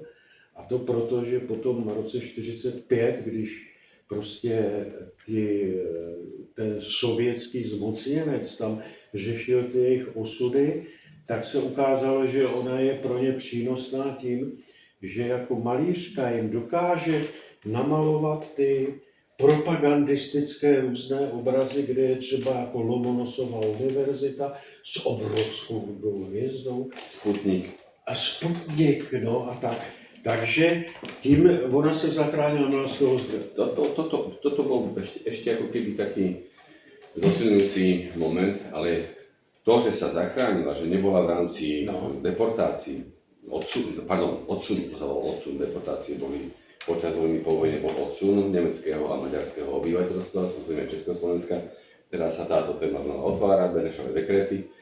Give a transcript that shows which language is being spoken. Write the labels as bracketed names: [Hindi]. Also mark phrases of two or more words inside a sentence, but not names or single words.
[Czech] A to proto, že potom v roce 1945, když prostě ten sovětský zmocněnec tam řešil ty jejich osudy, tak se ukázalo, že ona je pro ně přínosná tím, že jako malířka jim dokáže namalovat ty propagandistické různé obrazy, kde je třeba jako Lomonosova univerzita s obrovskou hvězdou. Sputnik. A Sputnik, no a tak. Takže tím ona se zachránila mladského zde. [Slovak] Toto bol ešte ako keby taký zosilňujúci moment, ale to, že sa zachránila, že nebola v rámci deportácií, odsun, to sa volalo odsun, deportácie boli počas vojny, po vojne bol odsun nemeckého a maďarského obyvateľstva, samozrejme Československa, teraz sa táto téma znova otvára, Benešové dekréty.